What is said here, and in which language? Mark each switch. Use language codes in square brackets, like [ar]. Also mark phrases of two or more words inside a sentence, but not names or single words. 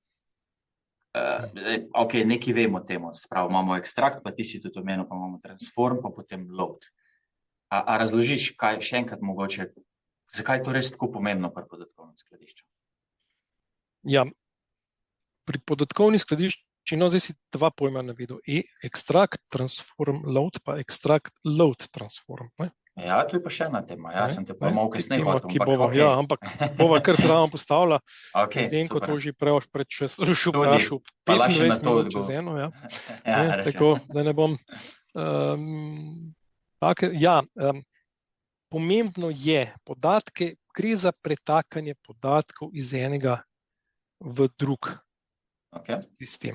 [sl] Ok, nekaj vemo o temu, spravo imamo ekstrakt, pa ti si tudi omenil, pa imamo transform, pa potem load. A razložiš, kaj še enkrat mogoče, zakaj je to res tako pomembno pri podatkovnem skladišču? Ja, pri podatkovni skladišči, no, zdaj si dva pojma navedel, [en] extract, transform, load, pa extract, load, transform, [sl] ne. Ja, tu je pa še ena tema, ja, sem te pa malo kasneje hotel, ampak ja, ampak bova kar zraven postavila, Zdenko to že prej vprašal, 25 minut čez eno, ja. Tako, da ne bom. Pomembno je podatke, gre za pretakanje podatkov iz enega v drug sistem.